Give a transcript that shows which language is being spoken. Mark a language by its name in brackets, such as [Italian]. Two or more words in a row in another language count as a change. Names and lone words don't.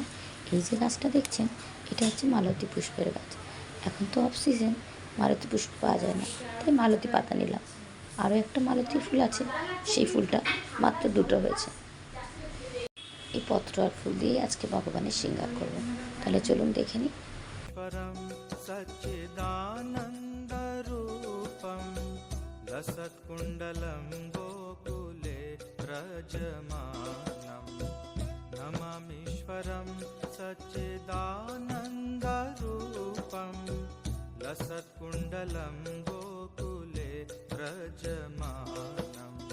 [Bangla] এই যে গাছটা দেখছেন, এটা হচ্ছে মালতী পুষ্পের গাছ। এখন তো [English] off season, [Bangla] মালতী পুষ্প পাওয়া যায় না, তাই মালতী পাতা নিলাম। আরও একটা মালতী ফুল আছে, সেই ফুলটা মাত্র দুটো হয়েছে। এই পত্র আর ফুল দিয়ে আজকে ভগবানের শৃঙ্গার করব। তাহলে চলুন দেখে নিই। [Sanskrit] लसत्कुण्डलं गोकुले व्रजमानं नमामीश्वरं सच्चिदानन्दरूपं लसत्कुण्डलं गोकुले व्रजमानं